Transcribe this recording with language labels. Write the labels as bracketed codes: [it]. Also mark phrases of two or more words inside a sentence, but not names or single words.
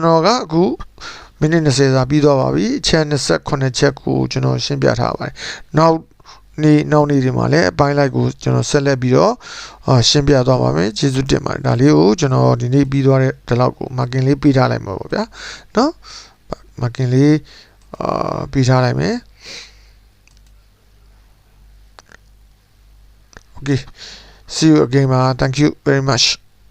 [my] တော်ကအခုမိနစ်20စာပြီးသွားပါပြီအချက်28ချက်ကိုကျွန်တော်ရှင်းပြထားပါတယ်နောက်နေ့ဒီမှာလည်းအပိုင်းလိုက်ကိုကျွန်တော်ဆက်လက်ပြီးတော့ရှင်းပြသွားပါမယ်ကျေးဇူးတင်ပါတယ်ဒါလေးကိုကျွန်တော်ဒီနေ့ပြီးသွားတဲ့ဒီလောက်ကို marking လေးပေးထားလိုက်မှာပေါ့ဗျာနော် marking လေးပေးထားလိုက်မယ် [en] okay see you again thank you very much